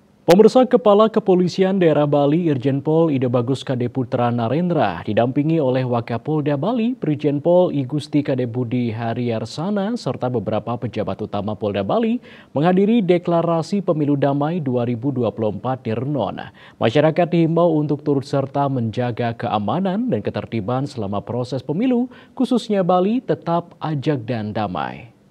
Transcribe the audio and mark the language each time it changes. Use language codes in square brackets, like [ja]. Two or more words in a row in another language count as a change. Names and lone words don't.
[id] Pemirsa, Kepala Kepolisian Daerah Bali Irjen Pol Ida Bagus Kade Putra Narendra didampingi oleh Wakapolda Bali Brigjen Pol I Gusti Kade Budi Haryarsana serta beberapa pejabat utama Polda Bali menghadiri deklarasi pemilu damai 2024 di Renon. Masyarakat dihimbau untuk turut serta menjaga keamanan dan ketertiban selama proses pemilu, khususnya Bali tetap ajak dan damai.